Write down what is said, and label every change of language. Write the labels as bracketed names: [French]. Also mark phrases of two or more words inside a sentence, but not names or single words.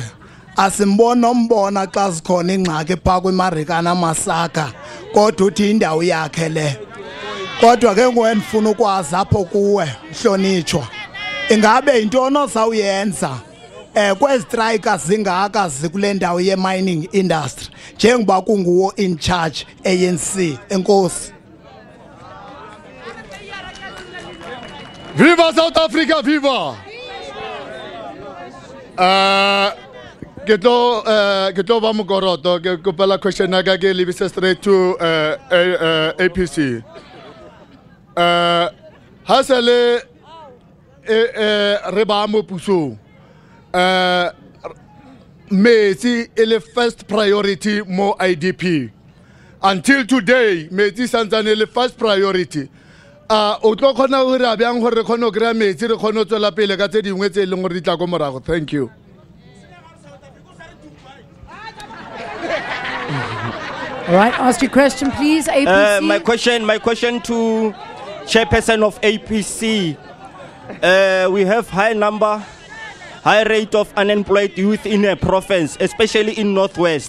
[Xhosa] Asimbona nombona xa zikhona ingxaki pha kwiMarikana Masaka. Kodwa uthi indawo yakhe le. Kodwa ke nguwe ndifuna ukwazi apho kuwe mhlonitshwa. Ingabe intoni ozawuyenza kwezi strikers zingaka zikule ndawo ye- [English] mining industry [Xhosa] njengoba kunguwo [English] in charge [Xhosa] ANC? Enkosi. [English] Viva South Africa, viva! [Southern Sotho] Ke tlo ba mokoroto ke kopela question ya ka ke lebise [English] straight to [Southern Sotho] APC. Ha sele re ba mo pusong. [English] Metsi is first priority more IDP. Until today, [Southern Sotho] Metsi santsane le [English] first priority. [Southern Sotho] O tlo khona ho re abang hore re khona kra metsi re khona tswela pele ka tse dingwe tse leng hore di tla go morago. [English] Thank you. All right, ask your question, please, APC. My question to Chairperson of APC. We have high rate of unemployed youth in a province, especially in Northwest.